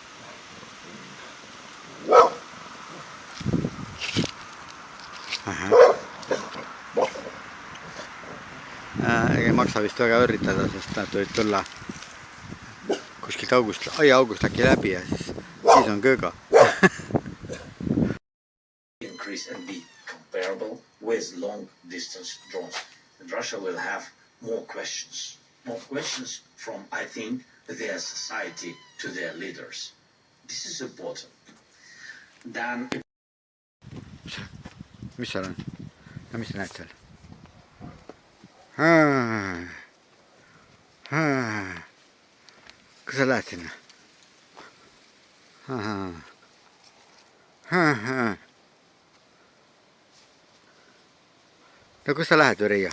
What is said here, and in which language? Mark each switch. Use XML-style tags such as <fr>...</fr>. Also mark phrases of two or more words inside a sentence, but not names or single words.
<et>Ei maksa vist väga üritada, sest nad võid tulla kuskilt august äkki läbi ja siis on kööga.</et> <en>Increase and be comparable with long distance drones. And Russia will have more questions from, I think, their society to their leaders. This is important. Then...</en> <et>Mis seal on? No mis sa näed seal? Kas sa lähed sinna? No kus sa lähed, Üriia?</et>